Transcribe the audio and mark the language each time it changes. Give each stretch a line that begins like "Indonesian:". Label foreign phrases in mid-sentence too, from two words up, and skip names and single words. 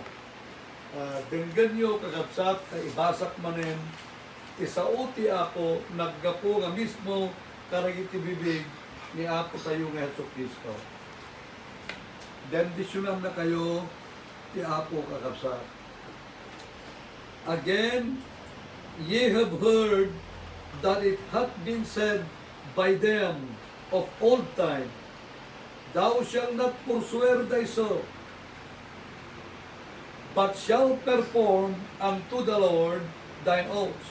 Iloko: Denggan nyo kakabsat na ibasak manen isao ti Apo naggapo nga mismo karag iti bibig ni Apo tayo nga Hesus Kristo. Bendisyonan na kayo ti Apo kakabsat.
English: Again, ye have heard that it hath been said by them of old time, thou shalt not forswear thy soul, but shalt perform unto the Lord thine oaths.